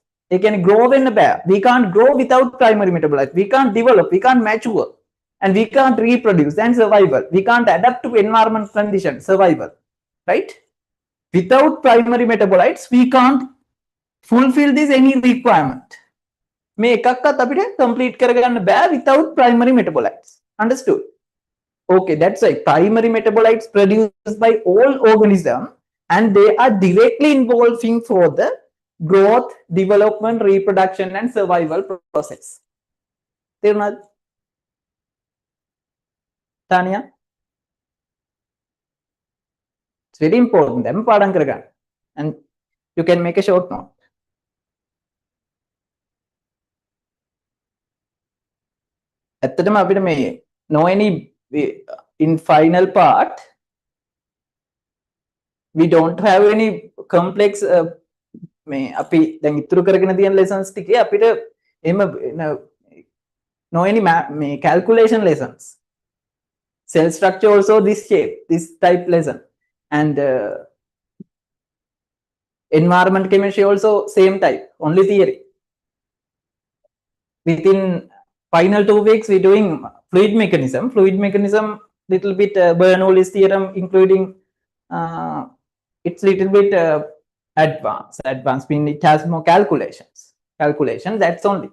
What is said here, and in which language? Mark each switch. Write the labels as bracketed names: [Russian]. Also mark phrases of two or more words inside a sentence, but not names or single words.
[English] They can grow in a bear. We can't grow without primary metabolites. We can't develop, we can't mature, and we can't reproduce and survival. We can't adapt to environment conditions, survival, right? Without primary metabolites, we can't fulfill this any requirement. [Sinhala] මේ එකක්වත් අපිට complete කරගන්න බෑ [English] without primary metabolites. Understood? Okay, that's right. Primary metabolites produced by all organisms and they are directly involving for the growth, development, reproduction and survival process. [Sinhala] තේරුණාද? Tanya? [English] It's very important. [Sinhala] දැන් පාඩම් කරගන්න. [English] And you can make a short note. [Sinhala] ඇත්තටම අපිට මේ [English] no any in final part we don't have any complex [Sinhala] මේ අපි දැන් ඉතුරු කරගෙන තියෙන [English] lessons [Sinhala] ටිකේ අපිට එහෙම [English] no any මේ calculation lessons, cell structure also this shape, this type lesson, and environment chemistry also same type, only theory. Within final 2 weeks we're doing fluid mechanism little bit Bernoulli's theorem, including it's little bit advanced meaning it has more calculation, that's only.